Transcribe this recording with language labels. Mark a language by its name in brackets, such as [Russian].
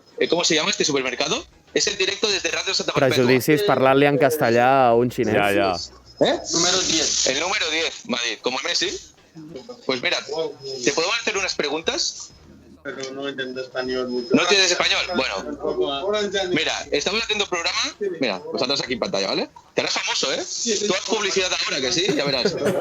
[Spanish] ¿Cómo se llama este supermercado? Es en directo desde Radio Santa Perpètua. [Catalan] Prejudicis parlant-li en castellà a un xinès. Ja. Número 10. El número 10, m'ha dit. [Spanish] ¿Como Messi? Pues mira, ¿te podemos hacer unas preguntas? Pero no entiendo español mucho. ¿No entiendes español? Bueno, mira, estamos haciendo un programa. Mira, vosotros aquí en pantalla, ¿vale? Te harás famoso, ¿eh? Tú haz publicidad ahora, que sí, ya verás.